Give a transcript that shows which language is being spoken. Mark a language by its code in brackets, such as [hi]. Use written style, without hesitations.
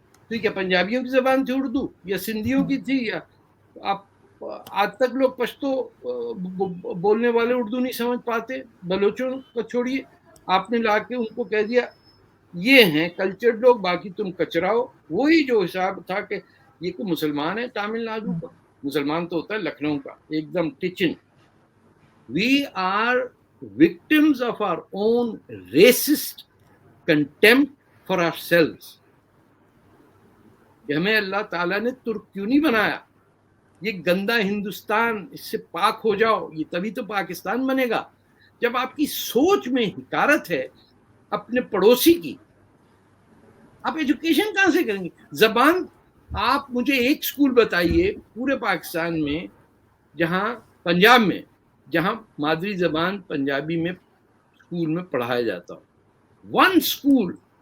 [ur] تو کیا پنجابیوں کی زبان تھی اردو، یا سندھیوں کی تھی؟ یا آپ آج تک لوگ پشتو بولنے والے اردو نہیں سمجھ پاتے. بلوچوں کو چھوڑیے، آپ نے لا کے ان کو کہہ دیا یہ ہیں کلچرڈ لوگ، باقی تم کچرا ہو. وہی جو حساب تھا کہ یہ کوئی مسلمان ہے تامل ناڈو کا، مسلمان تو ہوتا ہے لکھنؤ کا، ایک دم ٹچن. [en] We are victims of our own racist contempt for ourselves. [ur] کہ ہمیں اللہ تعالیٰ نے ترک کیوں نہیں بنایا؟ یہ گندا ہندوستان، اس سے پاک ہو جاؤ، یہ تبھی تو پاکستان بنے گا. جب آپ کی سوچ میں حقارت ہے اپنے پڑوسی کی، آپ ایجوکیشن کہاں سے کریں گے؟ زبان، آپ مجھے ایک سکول بتائیے پورے پاکستان میں، جہاں پنجاب میں جہاں مادری زبان پنجابی میں اسکول میں پڑھایا جاتا ہو. [en] One school.